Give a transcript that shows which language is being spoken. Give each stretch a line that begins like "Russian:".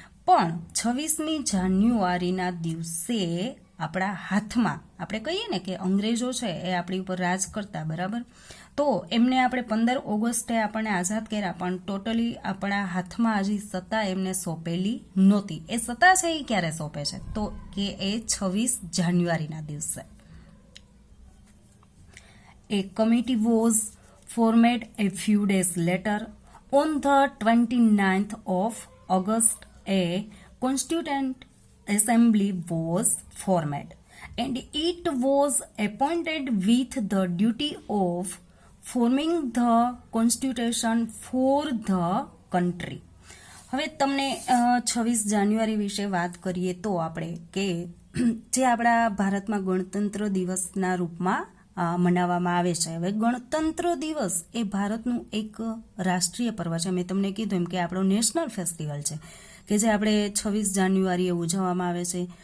Gujarati: પણ 26મી જાન્યુઆરીના દિવસે આપણા હાથમાં, આપણે કહીએ ને કે અંગ્રેજો છે એ આપણી ઉપર રાજ કરતા, બરાબર, તો એમને આપણે 15 ઓગસ્ટે આપણને આઝાદ કર્યા, પણ ટોટલી આપણા હાથમાં હજી સત્તા એમને સોંપેલી નહોતી. એ સત્તા છે એ ક્યારે સોંપે છે, તો કે એ 26 જાન્યુઆરીના દિવસે.
English: A committee was formed a few days later. On the 29th of August, a Constituent Assembly was formed, and it was appointed with the duty of forming the constitution for the country.
Gujarati: હવે તમને 26 જાન્યુઆરી વિશે વાત કરીએ તો આપણે કે જે આપણા ભારતમાં ગણતંત્ર દિવસના રૂપમાં મનાવવામાં આવે છે. હવે ગણતંત્ર દિવસ એ ભારતનું એક રાષ્ટ્રીય પર્વ છે. મેં તમને કીધું એમ કે આપણો નેશનલ ફેસ્ટિવલ છે કે જે આપણે 26 જાન્યુઆરીએ ઉજવવામાં આવે છે.